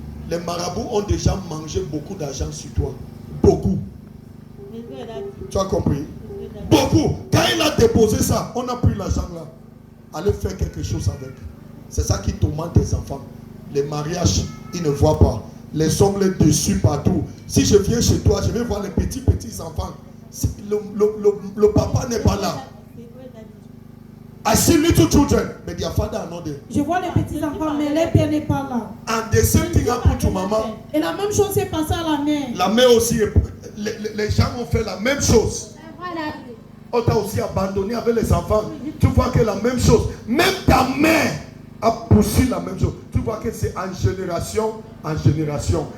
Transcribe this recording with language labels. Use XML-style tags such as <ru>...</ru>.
<fr>Les marabouts ont déjà mangé beaucoup d'argent sur toi. Beaucoup. Tu as compris? Beaucoup. Quand il a déposé ça, on a pris l'argent là. Allez faire quelque chose avec. C'est ça qui tourmente tes enfants. Les mariages, ils ne voient pas. Les hommes les dessus partout. Si je viens chez toi, je vais voir les petits enfants. Le papa n'est pas là.</fr> <en>I see little children, but their father are not there.</en> <fr>Je vois les petits enfants, mais leur père n'est pas là.</fr> <en>And the same thing happened to mama.</en> <fr>Et la même chose s'est passée à la mère. La mère aussi, les gens ont fait la même chose. On t'a aussi abandonné avec les enfants. Tu vois que la même chose. Même ta mère a poussé la même chose. Tu vois que c'est en génération en génération.</fr>